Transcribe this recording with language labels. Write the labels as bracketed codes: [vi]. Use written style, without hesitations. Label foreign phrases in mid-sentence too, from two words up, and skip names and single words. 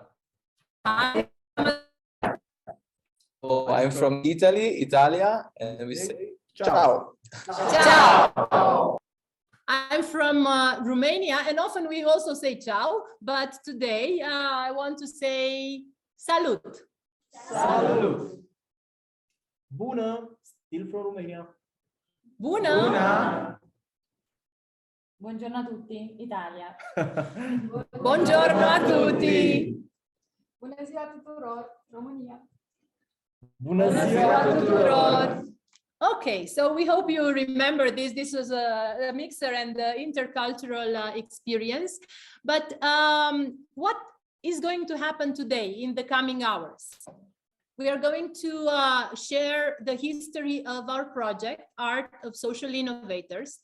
[en] Hi. So I'm from Italia, and we say ciao. Ciao. I'm from Romania, and often we also say ciao, but today I want to say salut. [ro] Salut. Bună, [en] still from Romania. [ro] Bună. Bună. [it] Buongiorno a tutti, Italia. Buongiorno a tutti. [ro] Bună ziua tuturor, România. Bună ziua tuturor. [en] Okay, so we hope you remember this. This was a mixer and intercultural experience. But what is going to happen today in the coming hours? We are going to share the history of our project, Art of Social Innovators.